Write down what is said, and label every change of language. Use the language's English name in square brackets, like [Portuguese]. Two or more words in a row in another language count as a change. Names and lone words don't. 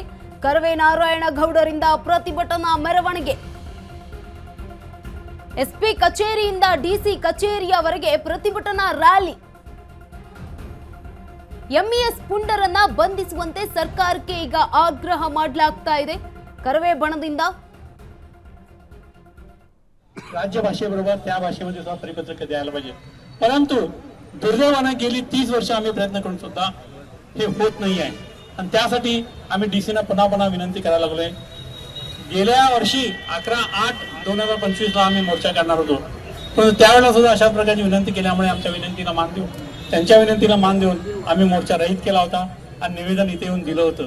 [Kannada] ಕರವೇ ನಾರಾಯಣಗೌಡರಿಂದ ಪ್ರತಿಭಟನಾ ಮೆರವಣಿಗೆ. ಎಸ್ಪಿ ಕಚೇರಿಯಿಂದ ಡಿಸಿ ಕಚೇರಿಯವರೆಗೆ ಪ್ರತಿಭಟನಾ ರ್ಯಾಲಿ. ಎಂಇಎಸ್ ಪುಂಡರನ್ನ ಬಂಧಿಸುವಂತೆ ಸರ್ಕಾರಕ್ಕೆ ಈಗ ಆಗ್ರಹ ಮಾಡಲಾಗ್ತಾ ಇದೆ. ಕರವೇ बणದಿಂದ [Marathi] राज्य भाषेबरोबर त्या भाषेमध्ये सुद्धा परिपत्रक द्यायला पाहिजे. परंतु दुर्दैवाने गेली 30 वर्ष आम्ही प्रयत्न करून सुद्धा हे होत नाही आहे. आणि त्यासाठी आम्ही डीसीना पुन्हा विनंती करायला लागलोय. गेल्या वर्षी 11/8/2025 ला आम्ही मोर्चा करणार होतो, पण त्यावेळेला सुद्धा अशा प्रकारची विनंती केल्यामुळे आमच्या विनंतीला मान देऊन, त्यांच्या विनंतीला मान देऊन आम्ही मोर्चा रहित केला होता आणि निवेदन इथे येऊन दिलं होतं.